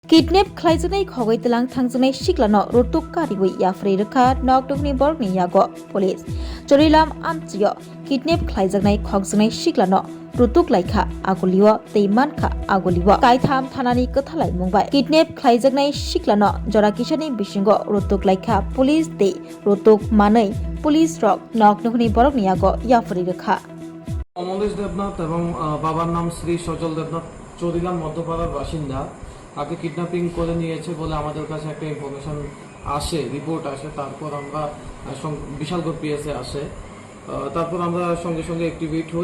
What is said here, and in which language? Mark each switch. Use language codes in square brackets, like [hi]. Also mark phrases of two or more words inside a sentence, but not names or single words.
[trp] Kidnap khlaijani khogoi telang thangjani siklano rotuk karibui yafrei rekha nokdokni borgni yago police chorilam amchio kidnap khlaijaknai khogjaknai siklano rutuk laikha agoliwa teimankha agoliwa kaitham thanani kothalai mungbai kidnap khlaijaknai siklano jora kisani bisingo rutuk laikha police de rutuk manai police rok nokdokni borgni yago yafrei rekha [bn] অমলেশ দেবনাথ এবং বাবার নাম শ্রী সজল দেবনাথ চৌরিলাম মধ্যপাড়ার বাসিন্দা তাকে কিডন্যাপিং করে নিয়েছে বলে আমাদের কাছে একটা ইনফরমেশন আসে, রিপোর্ট আসে। তারপর আমরা বিশালগড় পিএসএ আসে, তারপর আমরা সঙ্গে সঙ্গে অ্যাক্টিভেট হই।